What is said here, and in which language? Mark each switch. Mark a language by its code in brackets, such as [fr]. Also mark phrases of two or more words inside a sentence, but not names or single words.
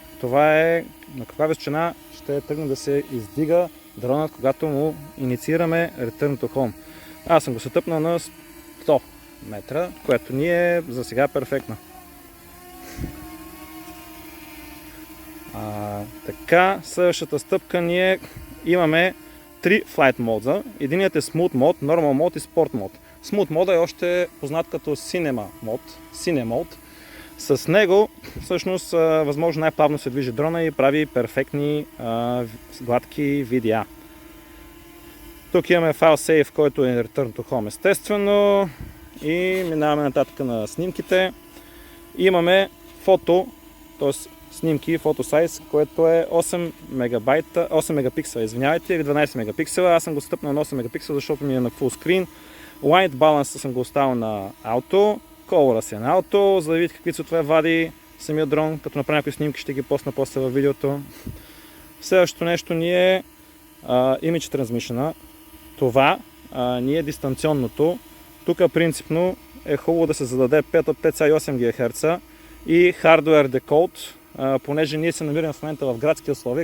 [bg] Това е на каква височина ще тръгне да се издига дронът, когато му инициираме [en] Return to Home. [bg] Аз съм го сетъпнал на 100 метра, което ни е за сега перфектно. Така, следващата стъпка ние имаме 3 Flight мода. Единият е [en] Smooth Mode, Normal Mode [bg] и [en] Sport Mode. Smooth Mode [bg] е още познат като [en] Cinema Mode. [bg] С него всъщност възможно най-плавно се движи дрона и прави перфектни гладки видеа. Тук имаме [en] File Save, [bg] който е [en] Return to Home [bg] естествено и минаваме нататък на снимките. Имаме фото, т.е. снимки, фотосайз, което е 8 мегапиксела, извинявайте, или 12 мегапиксела. Аз съм го стъпнал на 8 мегапиксела, защото ми е на [en] full screen. White balance [bg] съм го оставил на auto, color си е на auto, за да видите какви цветове вади самия дрон. Като направя някои снимки, ще ги посна после във видеото. Следващото нещо ни е [en] Image Transmission. [bg] Това ни е дистанционното. Тук принципно е хубаво да се зададе 5 от 5,8 ГГц и [en] Hardware Decode, [bg] понеже ние се намираме в момента в градски условия.